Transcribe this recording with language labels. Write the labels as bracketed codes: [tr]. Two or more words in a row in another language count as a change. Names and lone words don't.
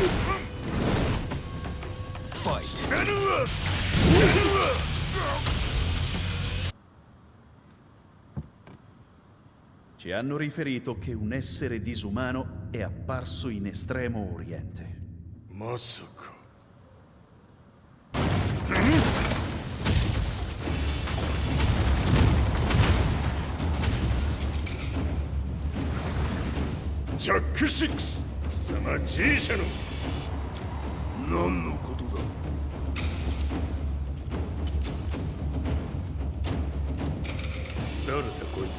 [it] Fight! Ci hanno riferito che un essere disumano è apparso in Estremo Oriente. [ja] まさか。ジャック6、貴様 G 社の何のことだ。誰だ。こいつ。